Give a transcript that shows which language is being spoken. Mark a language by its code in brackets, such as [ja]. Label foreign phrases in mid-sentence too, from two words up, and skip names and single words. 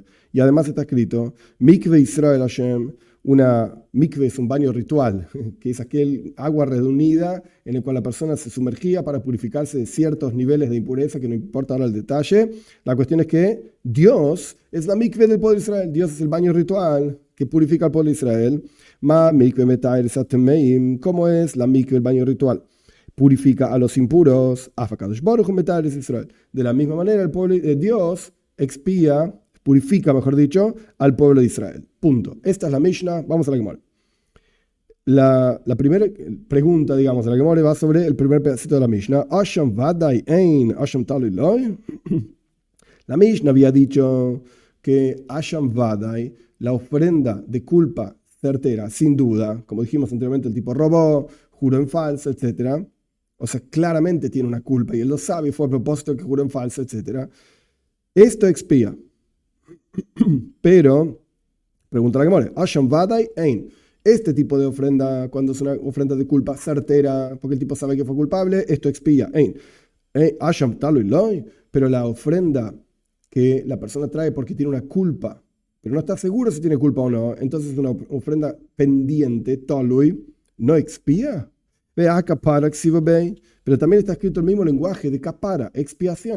[es] Y además está escrito, [he] מקוה ישראל השם. [es] Una mikve es un baño ritual, que es aquel agua reunida en el cual la persona se sumergía para purificarse de ciertos niveles de impureza, que no importa ahora el detalle. La cuestión es que Dios es la mikve del pueblo de Israel. Dios es el baño ritual que purifica al pueblo de Israel. [he] מה מקוה מטהר את הטמאים. [es] ¿Cómo es la mikve, el baño ritual? Purifica a los impuros. [he] אף הקדוש ברוך מטהר ישראל. [es] De la misma manera, el pueblo de Dios purifica, mejor dicho, al pueblo de Israel. Punto. Esta es la Mishnah. Vamos a la Gemara. La primera pregunta, digamos, de la Gemara va sobre el primer pedacito de la Mishnah. [he] אשם ודאי אין, אשם תלוי לא. [es] La Mishnah había dicho que [he] אשם ודאי, [es] la ofrenda de culpa certera, sin duda, como dijimos anteriormente, el tipo robó, juró en falso, etc. O sea, claramente tiene una culpa y él lo sabe, fue a propósito que juró en falso, etc. Esto expía. Pero, pregunta la Gemara, [he] אשם ודאי אין. [es] Este tipo de ofrenda, cuando es una ofrenda de culpa certera, porque el tipo sabe que fue culpable, esto expía. [he] אין. אשם תלוי לא. [es] Pero la ofrenda que la persona trae porque tiene una culpa, pero no está seguro si tiene culpa o no, entonces una ofrenda pendiente, talui, no expía. Pero también está escrito el mismo lenguaje de kapara, expiación.